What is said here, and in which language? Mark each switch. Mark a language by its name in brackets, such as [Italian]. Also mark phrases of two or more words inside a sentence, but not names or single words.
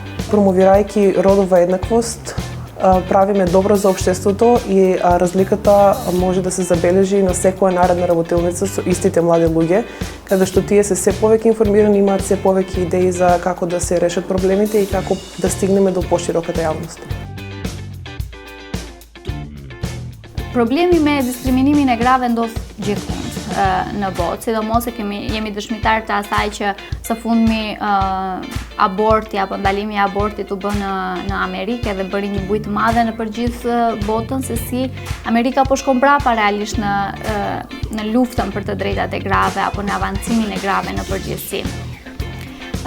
[Macedonian] Промовирајќи родова еднаквост, правиме добро за општеството и разликата може да се забележи на секоја наредна работилница со истите млади луѓе, каде што тие се повеќе информирани, имаат се повеќе идеи за како да се решат проблемите и како да стигнеме до пошироката јавност. [Albanian] Problemi me diskriminimin e grave ndodh gjithmonë në botë, sidomos se jemi dëshmitar të asaj që së fundmi aborti apo ndalimi i abortit u bë në Amerikë dhe bëri një bujë të madhe në përgjithë botën se si Amerika po shkon brapa realisht në luftën për të drejtat e grave apo në avancimin e grave në përgjithësi.